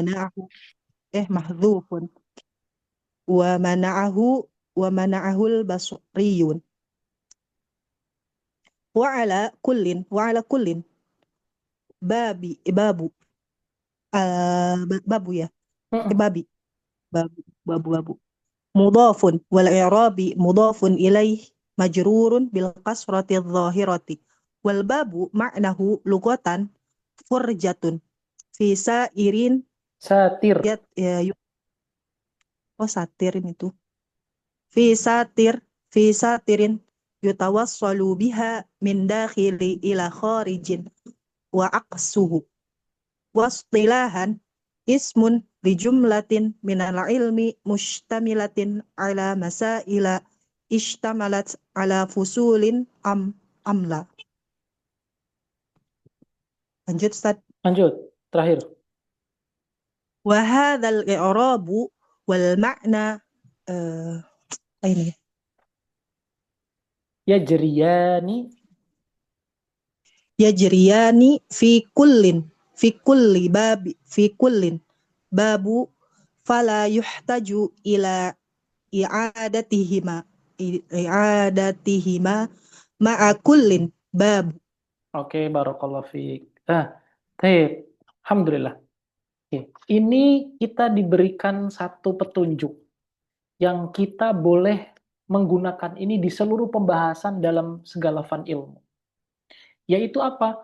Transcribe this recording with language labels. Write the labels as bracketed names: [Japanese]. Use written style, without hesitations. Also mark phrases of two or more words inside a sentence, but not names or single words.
[Arabic] محذوف ومنعه البصريون وعلى كل باب يا باب مضاف والإعراب مضاف إليه مجرور بالكسرة الظاهرة والباب معناه لغة فرجة في سائر Satir. سائرين إتو في سائرين يتوصل بها من داخل إلى خارج وأقسه واصطلاحا اسم لجملة من العلم مشتملة على مسائل اشتملت على فصول أملا. [Malay] Lanjut Ustaz. Lanjut. Terakhir. [Arabic] وهذا الإعراب والمعنى إن يجريان في كل باب فلا يحتاج إلى إعادتهما مع كل باب fala yuhtaju ila i'adatihima ma'a kullin babu. [Malay] Oke, [Arabic] بارك الله فيك. [Malay] Baik. Alhamdulillah. Oke. Ini kita diberikan satu petunjuk yang kita boleh menggunakan ini di seluruh pembahasan dalam segala fan ilmu. Yaitu apa?